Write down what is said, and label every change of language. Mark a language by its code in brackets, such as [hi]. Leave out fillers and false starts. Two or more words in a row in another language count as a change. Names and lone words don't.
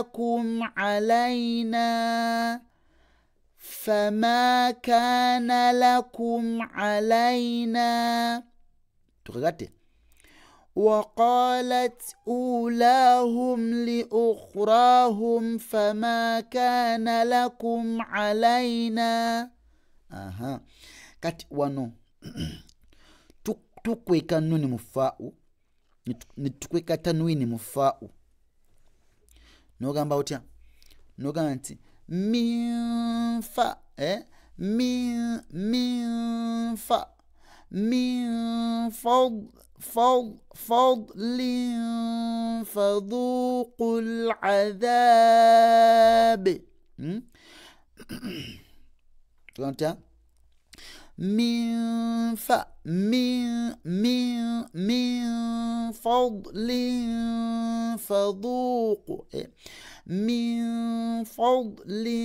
[ar] لكم علينا وقالت أولاهم لأخراهم فما كان لكم علينا. [lg] Kati wano tukweka nuni mufa'u nitukweka tanwini mufa'u nogamba otya nogamba nti [ar] منفا منفا من فضل فذوقوا العذاب. Tuanta من فضل فذوق من فضل